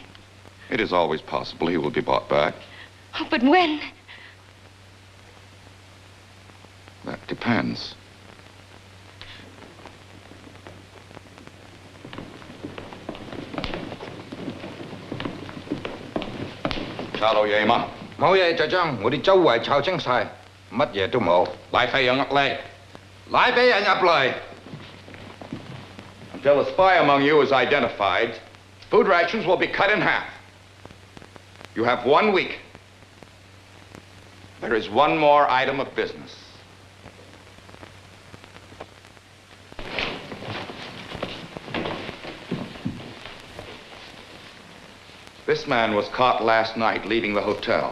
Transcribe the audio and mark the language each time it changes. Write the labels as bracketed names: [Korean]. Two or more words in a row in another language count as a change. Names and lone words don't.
[English] It is always possible he will be brought back. Oh, but when? That depends. [Cantonese] Chào 嘢嘛？冇嘢，就將我哋周圍炒清晒，乜嘢都冇。拉飛人入嚟，拉俾人入嚟。 [English] Until a spy among you is identified, food rations will be cut in half. You have 1 week. There is one more item of business. This man was caught last night leaving the hotel.